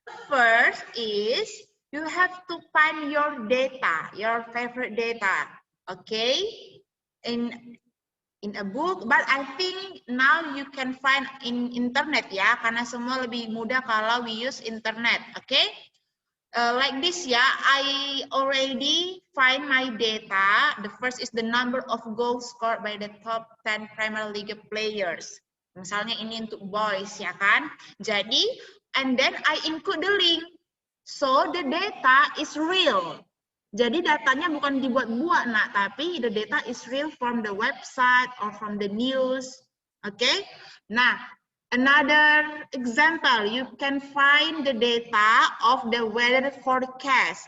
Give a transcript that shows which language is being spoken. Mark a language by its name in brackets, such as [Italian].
[English] First is you have to find your data, your favorite data, okay, in a book, but I think now you can find in internet ya, [Indonesian] karena semua lebih mudah kalau [English] we use internet, okay? Like this ya, I already find my data. The first is the number of goals scored by the top 10 Premier League players. [Indonesian] Misalnya ini untuk boys ya kan. [English] Jadi, and then I include the link. So the data is real. [Indonesian] Jadi datanya bukan dibuat-buat nak, tapi [English] the data is real from the website or from the news. Okay? Nah, another example, you can find the data of the weather forecast.